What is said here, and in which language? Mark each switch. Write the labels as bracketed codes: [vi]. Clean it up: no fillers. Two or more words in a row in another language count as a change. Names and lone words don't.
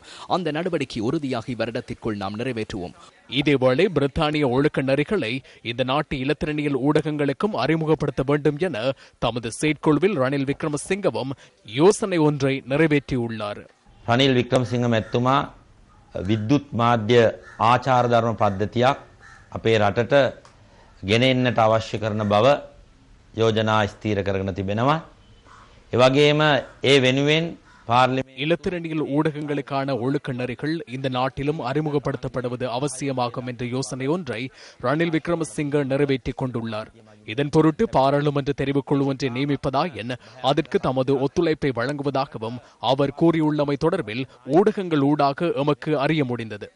[ta] அந்த நடவடிக்கை உறுதியாக இவ்வருடத்திற்குள் நாம் நிறைவேற்றுவோம். இதேவேளை பிரித்தானிய ஒழுக்க நெறிகளை இந்த நாட்டு இலத்திரனியல் ஊடகங்களுக்கும் அறிமுகப்படுத்த வேண்டும் என தமது செயற்குழுவில் ரணில் விக்ரமசிங்கவும் யோசனை ஒன்றை நிறைவேற்றியுள்ளார். [si] ரணில் விக்ரமசிங்க மெத்துமா විද්‍යුත් මාධ්‍ය ආචාර ධර්ම පද්ධතියක් අපේ රටට ගෙන එන්නට අවශ්‍ය කරන බව යෝජනා ස්ථීර කරගෙන තිබෙනවා. ඒ වගේම ඒ වෙනුවෙන් [ta] இலத்திரனியல் ஊடகங்களுக்கான ஒழுக்க நெறிகள் இந்த நாட்டிலும் அறிமுகப்படுத்தப்படுவது அவசியமாகும் என்ற யோசனை ஒன்றை ரணில் விக்ரமசிங்க நிறைவேற்றிக் கொண்டுள்ளார். இதன் பொருட்டு பாராளுமன்ற தெரிவுக்குழு ஒன்றை நியமிப்பதாயின் அதற்கு தமது ஒத்துழைப்பை வழங்குவதாகவும் அவர் கூறியுள்ளமை தொடர்பில் ஊடகங்கள் ஊடாக எமக்கு அறிய முடிந்தது.